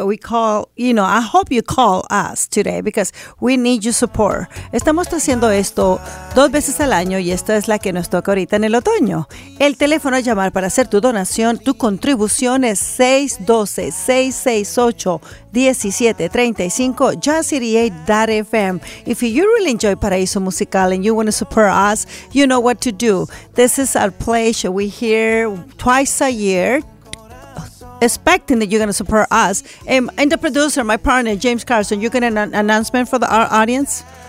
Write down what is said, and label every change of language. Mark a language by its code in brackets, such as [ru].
[en] We call, you know, I hope you call us today because we need your support. [es] Estamos haciendo esto dos veces al año y esta es la que nos toca ahorita en el otoño. El teléfono a llamar para hacer tu donación, tu contribución es 612-668-1735, Jazz City 8. FM. [en] If you really enjoy Paraíso Musical and you want to support us, you know what to do. This is our place. We're here twice a year, expecting that you're going to support us. And the producer, my partner, James Carson, you got an announcement for our audience?